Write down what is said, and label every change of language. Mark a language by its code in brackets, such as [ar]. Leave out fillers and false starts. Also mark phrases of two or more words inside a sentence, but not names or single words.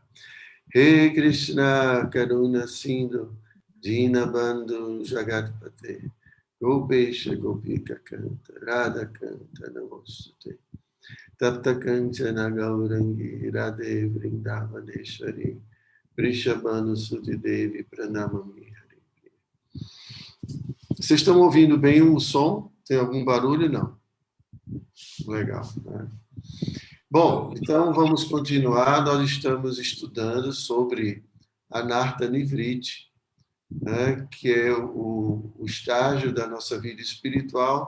[sa] He Krishna Karuna Sindhu Dinabandhu Jagatpate Gopesha Gopika Kanta Radha Kanta Namostate Tapta Kanchana Gaurangi Radhe Vrindavaneshwari Prishabhanu Suti Devi Pranamami Hari. [pt] Vocês estão ouvindo bem o som? Tem algum barulho? Não. Legal. Né? Bom, então vamos continuar. Nós estamos estudando sobre [sa] Anartha Nivriti, [pt] né, que é o estágio da nossa vida espiritual.